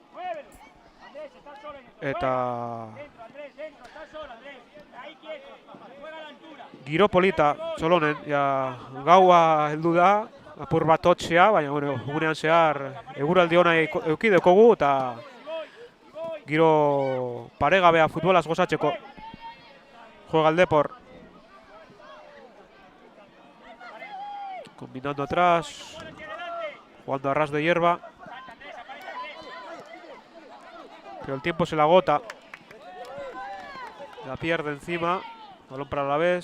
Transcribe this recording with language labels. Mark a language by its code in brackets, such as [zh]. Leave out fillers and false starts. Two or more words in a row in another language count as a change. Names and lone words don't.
[eu] Eta giro polita Txolonen, gaua heldu da, apur bat hotzea, baina bueno, gunean zehar eguraldi ona eduki dekogu eta giro paregabea futbolaz gozatzeko. [es] Juega el Depor. Combinando atrás, jugando a ras de hierba. Pero el tiempo se la agota. La pierde encima. Balón para Alavés.